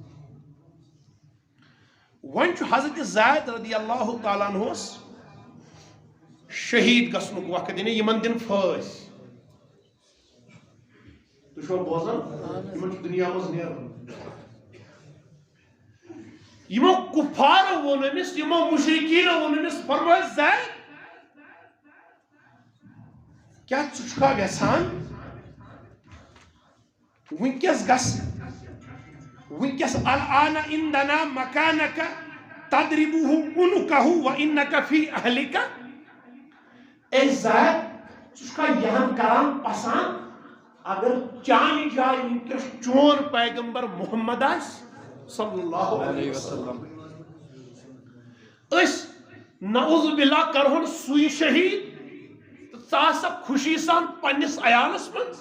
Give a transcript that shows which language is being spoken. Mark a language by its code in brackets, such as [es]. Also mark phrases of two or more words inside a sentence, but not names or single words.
[ks] ون حضرت زید [ar] رضی اللہ تعالیٰ عنہ [ks] شہید گھنک وقت یمن دن پھٲسۍ تُہۍ چھوا بوزان یمن چھُ دنیا منٛز نیرُن یمو کفارو ووٚن أمِس یمو مشرکیٖنو ووٚن أمِس فرمٲے زید کیٛاہ ژٕ چھُکھا یژھان وٕنکٮ۪س گژھ وٕنکٮ۪س [ar] الآن عندنا مکانک تضربه عنقه وانك في اهلك [ks] اے زید ژٕ چھُکھا یہن کران پسند اگر چانہِ جایہِ وٕنکٮ۪س چون پیغمبر محمد آسہِ [ar] صلی اللہ علیہ وسلم [ks] أسۍ [ar] نعوذ باللہ [ks] کرہون سُے شہید تہٕ ژٕ آسکھ خوشی سان پننس عیالس منٛز